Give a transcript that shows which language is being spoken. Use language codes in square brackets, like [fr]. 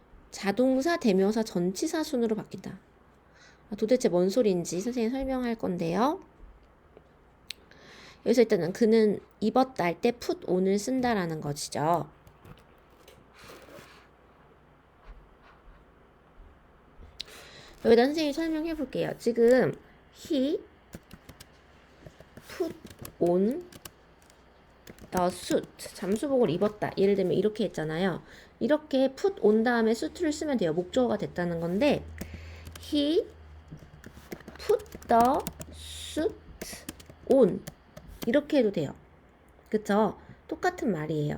[ko] 자동사, 대명사, 전치사 순으로 바뀐다. 도대체 뭔 소리인지 선생님이 설명할 건데요. 여기서 일단은 그는 입었다 할 때 put on을 쓴다라는 것이죠. 여기다 선생님이 설명해 볼게요. 지금 [en] he put on the suit. [ko] 잠수복을 입었다. 예를 들면 이렇게 했잖아요. 이렇게 put on 다음에 suit를 쓰면 돼요. 목적어가 됐다는 건데 [en] he put the suit on [ko] 이렇게 해도 돼요. 그쵸? 똑같은 말이에요.